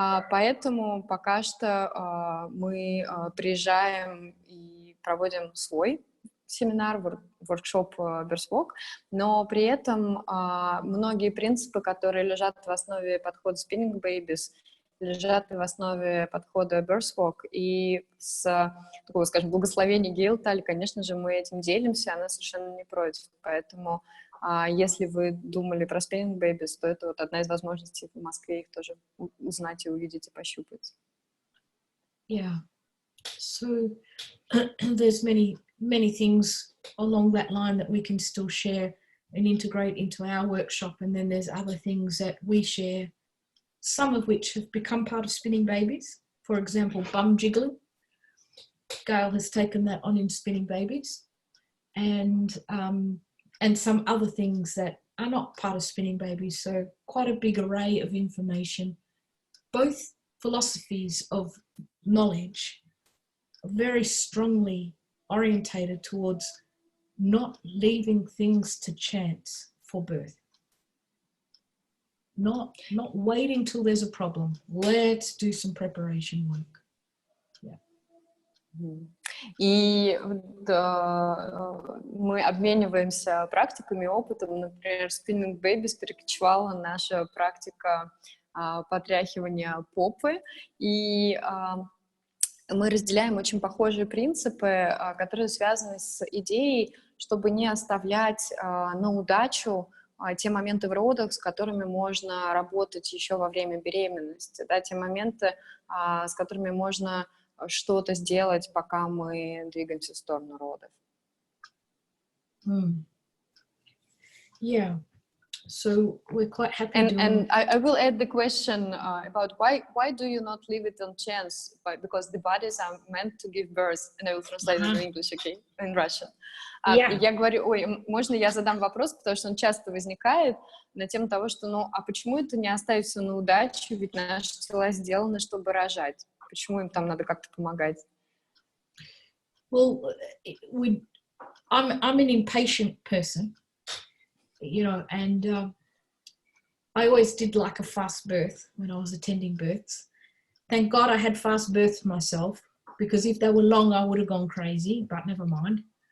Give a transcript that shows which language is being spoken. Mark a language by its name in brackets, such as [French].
[Russian] Поэтому пока что мы приезжаем и проводим свой семинар, воркшоп Берсвок, но при этом многие принципы, которые лежат в основе подхода Spinning Babies, лежат в основе подхода Берсвок, и с такого, скажем, благословения Гейл Таль, конечно же, мы этим делимся, она совершенно не против, поэтому если вы думали про Spinning Babies, то это вот одна из возможностей в Москве их тоже узнать и увидеть, и пощупать. [English] Yeah. So there's many things along that line that we can still share and integrate into our workshop, and then there's other things that we share, some of which have become part of Spinning Babies. For example, bum jiggling. Gail has taken that on in Spinning Babies, and some other things that are not part of Spinning Babies. So quite a big array of information, both philosophies of knowledge, very strongly orientated towards not leaving things to chance for birth. Not waiting till there's a problem. Let's do some preparation work. Yeah. [Russian] И мы обмениваемся практиками, опытом. Например, Spinning Babies перекочевала наша практика потряхивания попы, и мы разделяем очень похожие принципы, которые связаны с идеей, чтобы не оставлять на удачу те моменты в родах, с которыми можно работать еще во время беременности, да, те моменты, с которыми можно что-то сделать, пока мы двигаемся в сторону родов. [English] Yeah. So we're quite happy. And I will add the question about why do you not leave it on chance? Because the bodies are meant to give birth. And I will translate it in English, okay, in Russian. [Russian] Я говорю, можно я задам вопрос, потому что он часто возникает на тему того, что, а почему это не оставить все на удачу, ведь наши тела сделаны, чтобы рожать. Почему им там надо как-то помогать? [English] Well, I'm an impatient person. You know, and I always did like a fast birth when I was attending births. Thank God I had fast births myself, because if they were long, I would have gone crazy, but never mind.